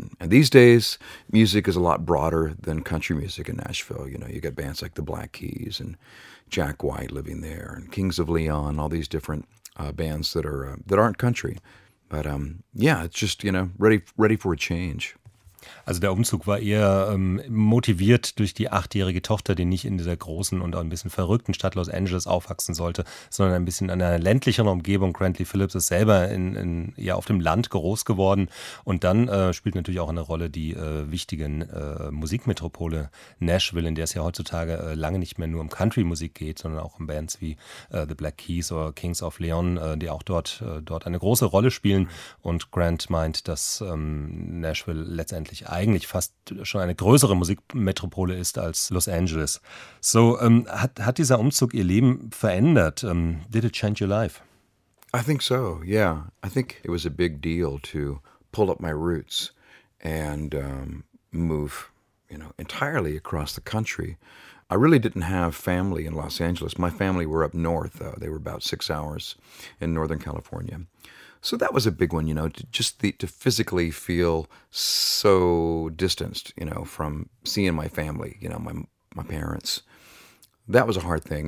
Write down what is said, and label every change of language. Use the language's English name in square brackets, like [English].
[English] And these days, music is a lot broader than country music in Nashville. You know, you got bands like the Black Keys and Jack White living there and Kings of Leon, all these different bands that are that aren't country. But yeah, it's just, you know, ready for a change. [German] Also der Umzug war eher motiviert durch die 8-jährige Tochter, die nicht in dieser großen und auch ein bisschen verrückten Stadt Los Angeles aufwachsen sollte, sondern ein bisschen in einer ländlicheren Umgebung. Grantley Phillips ist selber ja auf dem Land groß geworden. Und dann spielt natürlich auch eine Rolle die wichtige Musikmetropole Nashville, in der es ja heutzutage lange nicht mehr nur um Country-Musik geht, sondern auch um Bands wie The Black Keys oder Kings of Leon, die auch dort eine große Rolle spielen. Und Grant meint, dass Nashville letztendlich eigentlich fast schon eine größere Musikmetropole ist als Los Angeles. So, hat dieser Umzug Ihr Leben verändert? [English] Did it change your life? I think so, yeah. I think it was a big deal to pull up my roots and move, you know, entirely across the country. I really didn't have family in Los Angeles. My family were up north, though. They were about 6 hours in Northern California. So that was a big one, you know, to physically feel so distanced, you know, from seeing my family, you know, my parents. That was a hard thing.